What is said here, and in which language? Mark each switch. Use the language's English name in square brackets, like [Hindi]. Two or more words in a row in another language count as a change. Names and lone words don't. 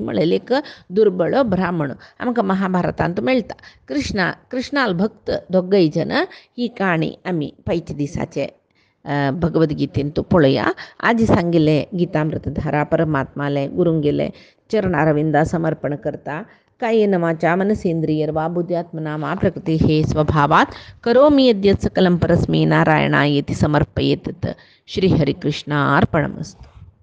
[Konkani] म्हळ्यार एक दुर्बळ ब्राह्मण आमकां महाभारतांत मेळटा कृष्णाल भक्त दोगय जन ही काणी आमी पैचे दिसाचे भगवद्गीतेन तूं पळया आज सांगिल्ले गीतामृतधारा परमात्माले गुरुंगेले चरणारविंदा समर्पण करता [Sanskrit] कायेन वाचा मनसेंद्रियर्वा बुद्ध्यात्मना मा प्रकृतेः स्वभावात् करोमि यद्यत् सकलं परस्मै नारायणायेति समर्पयेत् श्रीहरिकृष्णार्पणमस्तु।